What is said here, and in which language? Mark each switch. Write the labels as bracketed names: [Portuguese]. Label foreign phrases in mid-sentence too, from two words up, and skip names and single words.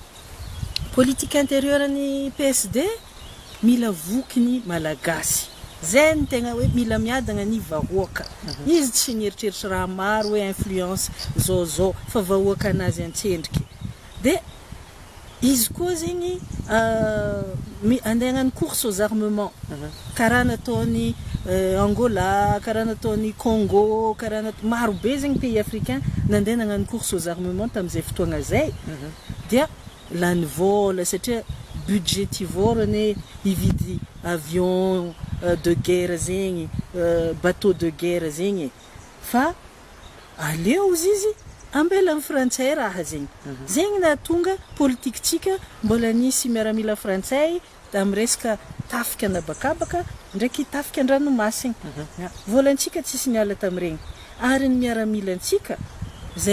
[French] politique intérieure [Malagasy] ny PSD mila voky ny malagasy zay no tegna hoe mila miadagna ny vahoaka izy tsy nieritreritra raha maro hoe influence zao fa vahoaka anazy antsendriky de izy koa zegny andeha hagnano [French] course aux armements [Malagasy] karaha nataony Angola, karaha nataony Congo, karaha maro be zegny [French] pays africain [Malagasy] nandeha nagnano [French] course aux armements [Malagasy] tamin'izay fotoagna zay dia lany vola satria budgetivore hividy [French] avion de guerre [Malagasy] zegny [French] bateau de guerre [Malagasy] zegny fa aleo izy ambela amin'ny frantsay raha zegny zegny nahatonga politikentsika mbola nisy miaramila frantsay amin'ny resaka tafika anabakabaka ndraiky tafika an-dranomasina volantsika tsisy niala tamin'iregny ary ny miaramilantsika zay